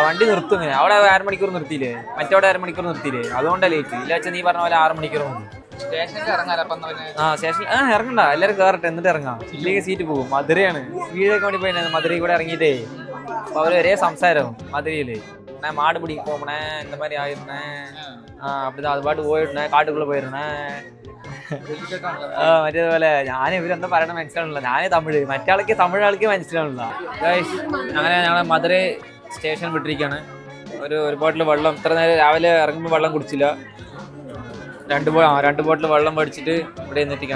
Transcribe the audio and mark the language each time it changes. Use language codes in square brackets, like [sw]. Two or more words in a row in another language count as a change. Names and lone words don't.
[ml] വണ്ടി നിർത്തും. ഇങ്ങനെ അവിടെ 1/2 മണിക്കൂർ നിർത്തിയില്ലേ, മറ്റവിടെ 1/2 മണിക്കൂർ നിർത്തിയില്ലേ, അതുകൊണ്ടാ ലേറ്റ്. ഇല്ല വെച്ചാൽ നീ പറഞ്ഞ പോലെ 6 മണിക്കൂർ മതി. സ്റ്റേഷനിൽ ഇറങ്ങണ്ട, എല്ലാവരും കയറട്ടെ, എന്നിട്ട് ഇറങ്ങാം. ഇല്ലെങ്കിൽ സീറ്റ് പോകും. മധുരയാണ്. വീടൊക്കെ വേണ്ടി പോയി മധുരയിൽ കൂടെ ഇറങ്ങിയിട്ടേ അപ്പൊ അവര് ഒരേ സംസാരം മധുരയില്. [ta] மாடு பிடிக்க போனேன், இந்த மாதிரி ஆயிருந்தேன், அப்படிதான் அது பாட்டு போயிருந்தேன், காட்டுக்குள்ள போயிருந்தேன். [ml] മറ്റേതുപോലെ ഞാൻ ഇവരെന്താ പറയണ മനസ്സിലാവണില്ല. ഞാനേ തമിഴ്, മറ്റാൾക്ക് തമിഴാൾക്ക് മനസ്സിലാവണില്ല. അങ്ങനെ ഞങ്ങളെ മധുര സ്റ്റേഷൻ വിട്ടിരിക്കുകയാണ്. ഒരു ബോട്ടിൽ വെള്ളം, ഇത്ര നേരം രാവിലെ ഇറങ്ങുമ്പോൾ വെള്ളം കുടിച്ചില്ല. 2 ബോട്ടിൽ വെള്ളം മേടിച്ചിട്ട് ഇവിടെ നിന്നിരിക്കുകയാണ്.